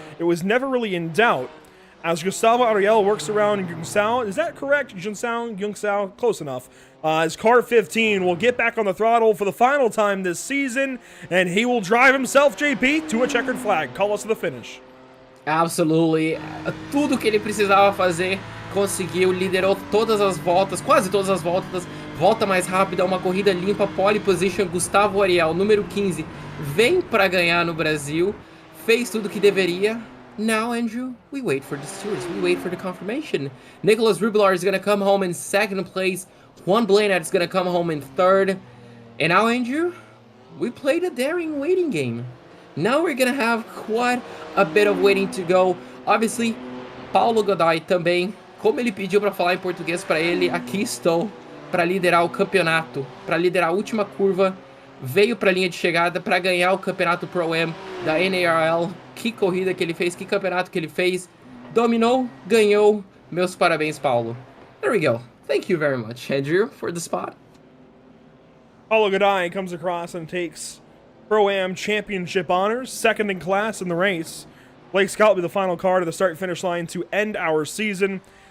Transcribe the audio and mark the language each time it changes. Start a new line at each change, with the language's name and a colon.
English: It was never really in doubt as Gustavo Ariel works around Yungsao. Is that correct? Yungsao? Close enough. As car 15 will get back on the throttle for the final time this season, and he will drive himself, JP, to a checkered flag. Call us to the finish. Absolutely.
Portuguese: Tudo que ele precisava fazer, conseguiu, liderou todas as voltas, quase todas as voltas, volta mais rápida, uma corrida limpa, pole position. Gustavo Ariel, número 15, vem para ganhar no Brasil, fez tudo que deveria.
English: Now, Andrew, we wait for the stewards, we wait for the confirmation. Nicolas Rubilar is going to come home in second place. Juan Blanat is going to come home in third. And now, Andrew, we played a daring waiting game. Now we're going to have quite a bit of waiting to go.
Portuguese: Obviously, Paulo Godai também, como ele pediu para falar em português para ele, aqui estou para liderar o campeonato, para liderar a última curva. Veio para a linha de chegada para ganhar o campeonato Pro-Am da NARL. Que corrida que ele fez, que campeonato que ele fez. Dominou, ganhou. Meus parabéns, Paulo.
English: There we go. Thank you very much, Andrew, for the spot. Paulo Godai comes across and takes Pro-Am Championship honors, second in class in the race. Blake Scott will be the final car to the start-finish line to end our season.